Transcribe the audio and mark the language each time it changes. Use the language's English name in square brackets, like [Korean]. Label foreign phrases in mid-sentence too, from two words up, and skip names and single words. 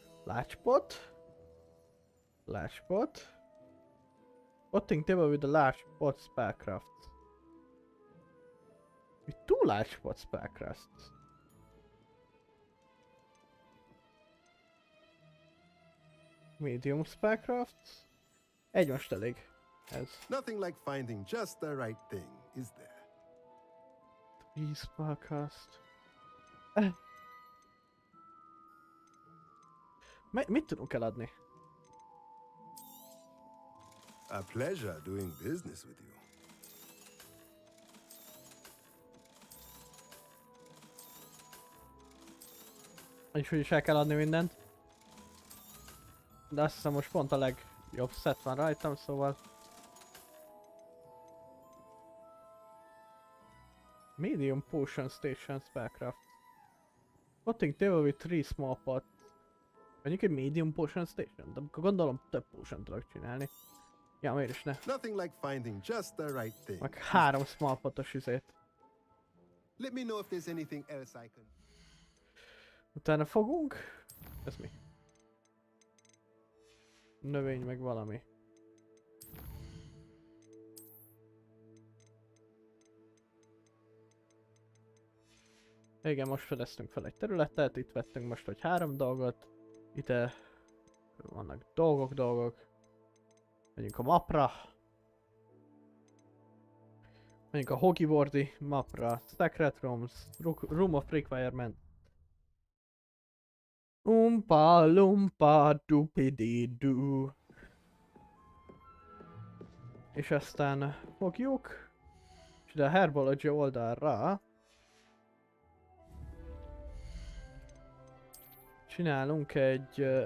[English] Large pot. Potting table with a large pot spellcraft. With 2 large pot spellcrafts. Medium spellcrafts. [Hungarian] Egy most elég. Ez. [English] Nothing like finding just the right thing, is there? [Hungarian] 3 spellcast. Mit tudunk eladni? [English] A pleasure doing business with you. [Hungarian] És úgyis el kell adni mindent. De azt hiszem most pont a legjobb set van rajtam, szóval... [English] Medium potion station spellcraft. Potting table with 3 small pots. [Hungarian] Mondjuk egy [English] medium potion station, [Hungarian] de akkor gondolom több potion tudok csinálni. Ja, miért is ne? [English] Nothing like finding just the right thing. [Hungarian] Meg [English] 3 small potos [Hungarian] izét. [English] Let me know if there's anything else I can. [Hungarian] Utána fogunk. Ez mi? Növény meg valami. Igen, most fedeztünk fel egy területet, itt vettünk most hogy 3 dolgot. Ide vannak dolgok. Menjünk a mapra. Menjünk a Hogwarts mapra. [English] Secret Rooms. Room of Requirement. Umpa lumpa dupidi-doo. [Hungarian] És aztán fogjuk. És ide a Herbology oldalra csinálunk egy...